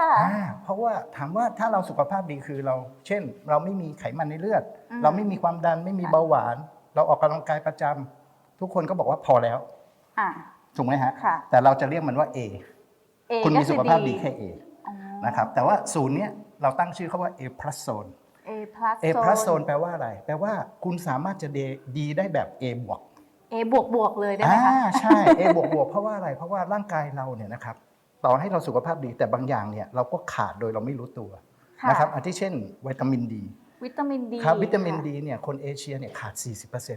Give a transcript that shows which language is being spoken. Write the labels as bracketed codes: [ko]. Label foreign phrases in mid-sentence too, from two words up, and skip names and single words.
[th] เพราะว่าถามว่าถ้าเราสุขภาพดีคือเรา เช่น เราไม่มีไขมันในเลือด เราไม่มีความดันไม่มีเบาหวาน เราออกกำลังกายประจำทุกคนก็บอกว่าพอแล้ว อ่า ถูกไหมฮะ ค่ะ แต่เราจะเรียกมันว่า A คุณมีสุขภาพดีแค่ A อ๋อ นะครับแต่ว่าศูนย์เนี้ยเราตั้งชื่อเขาว่า [en] A plus zone A plus A plus zone [th] แปลว่าอะไร แปลว่าคุณสามารถจะดีได้แบบ A บวก A บวกเลยได้ไหมคะ ใช่ A บวกเพราะว่าอะไรเพราะว่าร่างกายเราเนี่ยนะครับต่อให้เราสุขภาพดีแต่บางอย่างเนี่ยเราก็ขาดโดยเราไม่รู้ตัว ค่ะ นะครับอาทิเช่นวิตามินดี วิตามินดี ครับวิตามินดีเนี่ยคนเอเชียเนี่ยขาด 40%